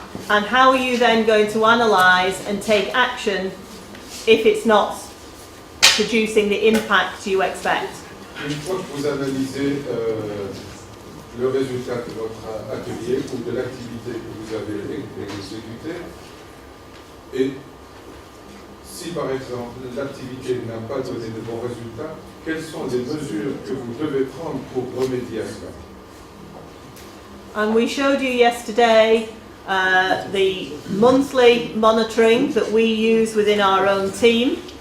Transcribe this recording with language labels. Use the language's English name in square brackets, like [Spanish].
[English] And how are you then going to analyse and take action if it's not producing the impact you expect? [French] Une fois que vous analysez le résultat de votre atelier ou de l'activité que vous avez exécutée, et si par exemple l'activité n'a pas donné de bons résultats, quelles sont les mesures que vous devez prendre pour remédier à cela? [English] And we showed you yesterday the monthly monitoring that we use within our own team.